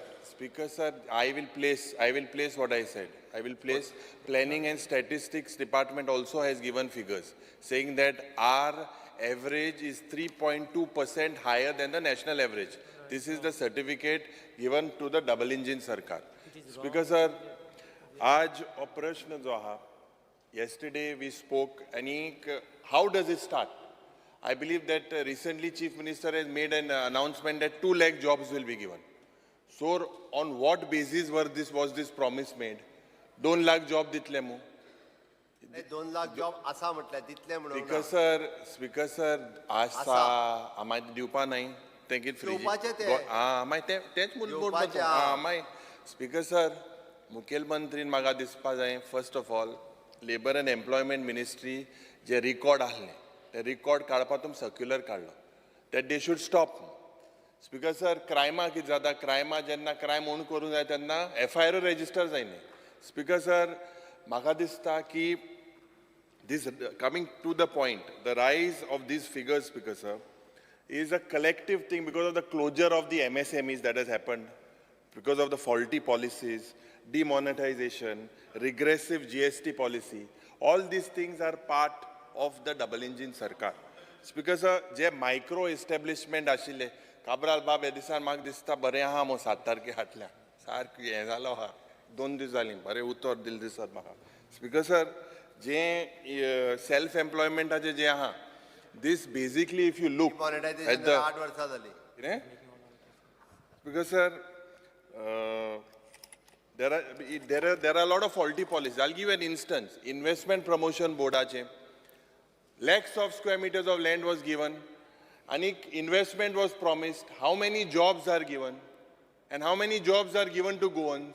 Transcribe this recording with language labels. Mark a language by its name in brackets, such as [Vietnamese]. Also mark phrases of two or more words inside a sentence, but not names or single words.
[English] Speaker sir, I will place what I said. I will place Planning and Statistics Department also has given figures saying that our average is 3.2% higher than the national average. This is the certificate given to the double engine sarkar. Speaker sir, [Konkani] आज operation जो हा, [English] yesterday we spoke, and how does it start? I believe that recently Chief Minister has made an announcement that 2 lakh jobs will be given. So on what basis was this promise made? [Konkani] 2 lakh job ditle mu. 2 लाख जॉब आसा म्हटल्यार दितले म्हणून [English] Speaker sir [Konkani] आसा मागीर दिवपा न्हय तें कितें दिवपाचें तें. मागीर तेंच दिवपाचें, मागीर [English] Speaker sir [Konkani] मुखेलमंत्रीन म्हाका दिसपा जाय [English] first of all labour and employment ministry [Konkani] जे रिकॉर्ड आहले ते रिकॉर्ड काडपा तुम सर्क्युलर काडलो [English] that they should stop. Speaker sir [Konkani] क्रायमा कितें जाता क्रायमा जेन्ना क्रायम म्हणून करूंक जाय तेन्ना [English] FIR register [Konkani] जायना. [English] Speaker sir [Konkani] म्हाका दिसता की [English] this coming to the point, the rise of these figures, Speaker sir, is a collective thing because of the closure of the MSMEs that has happened, because of the faulty policies, demonetization, regressive GST policy. All these things are part of the double engine sarkar. Speaker sir, [Konkani] जे [English] micro establishment [Konkani] आशिल्ले काबराल बाब हे दिसान म्हाका दिसता बरें आहा मो 7 तारखे हाटल्या सारकें हें जालो आहा 2 दीस जालीं बरें उतर दिल दिसत म्हाका. [English] Speaker sir [Konkani] जे सेल्फ एम्प्लॉयमेंटाचे जे आहा [English] this basically if you look at the [Konkani] 8 वर्सां जाली. [English] Because sir there are a lot of faulty policies. I'll give you an instance. Investment promotion boardache lakhs of square meters of land was given and investment was promised. How many jobs are given and how many jobs are given to Goans?